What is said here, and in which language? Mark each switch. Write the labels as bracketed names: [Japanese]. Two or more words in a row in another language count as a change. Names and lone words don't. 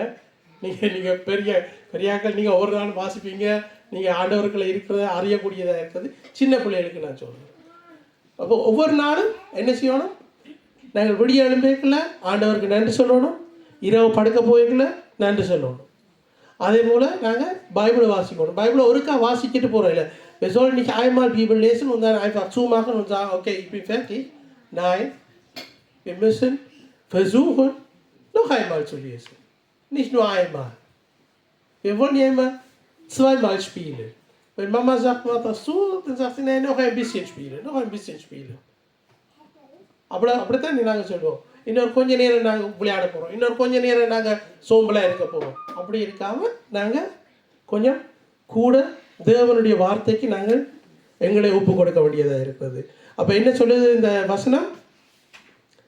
[Tamil] நீங்கள் பெரியாக்கள் நீங்கள் ஒவ்வொரு நாளும் வாசிப்பீங்க, நீங்கள் ஆண்டவர்களை இருக்கிறத அறியக்கூடியதாக இருக்கிறது. சின்ன பிள்ளைகளுக்கு நான் சொல்கிறேன். அப்போ ஒவ்வொரு நாளும் என்ன செய்யணும், நாங்கள் விடிய எழும்பேக்கில் ஆண்டவருக்கு நன்றி சொல்லணும், இரவு படுக்க போய்க்கல நன்றி சொல்லணும். அதே போல் நாங்கள் பைபிளை வாசிக்கணும். பைபிளை ஒருக்கா வாசிக்கிட்டு போகிறோம் இல்லை. [German] Wir sollen nicht einmal Bibel lesen und dann einfach zumachen und sagen, okay, ich bin fertig. Nein, wir müssen versuchen, noch einmal zu lesen. Nicht nur einmal. Wir wollen ja immer 2-mal spielen. Wenn Mama sagt, mach das so, dann sagt sie, nein, noch ein bisschen spielen. [Tamil] அப்படித்தான் நாங்கள் சொல்லுவோம். இன்னொரு கொஞ்ச நேரம் நாங்கள் விளையாட போகிறோம், இன்னொரு கொஞ்ச நேரம் நாங்கள் சோம்பலாக இருக்க போகிறோம். அப்படி இருக்காமல் நாங்கள் கொஞ்சம் கூட தேவனுடைய வார்த்தைக்கு நாங்கள் எங்களை ஒப்பு கொடுக்க வேண்டியதாக இருக்கிறது. அப்போ என்ன சொல்லுது இந்த வசனம்?